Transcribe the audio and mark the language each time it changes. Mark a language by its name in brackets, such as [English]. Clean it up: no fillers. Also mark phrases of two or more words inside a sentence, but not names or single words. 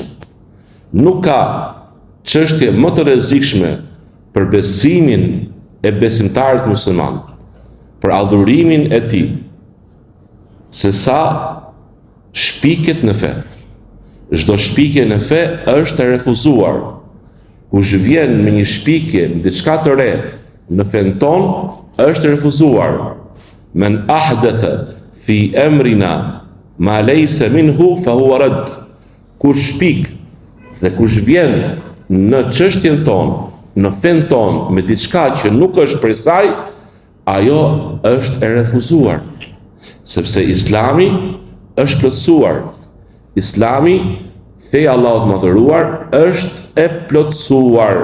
[Albanian] Nuk ka çështje më të rrezikshme për besimin e besimtarit musliman, për adhurimin e tij, se sa shpiket në fe. Çdo shpikje në fe është e refuzuar. Kush vjen me një shpikje në diçka të re në fen ton, është e refuzuar. [Arabic] من أحدث في أمرنا ما ليس منه فهو رد. [Albanian] Kush shpik dhe kush vjen në çështjen ton, në fen ton me diçka që nuk është prej saj, ajo është e refuzuar. Sepse Islami është plotësuar. Islami, feja Allahut të madhëruar, është e plotësuar.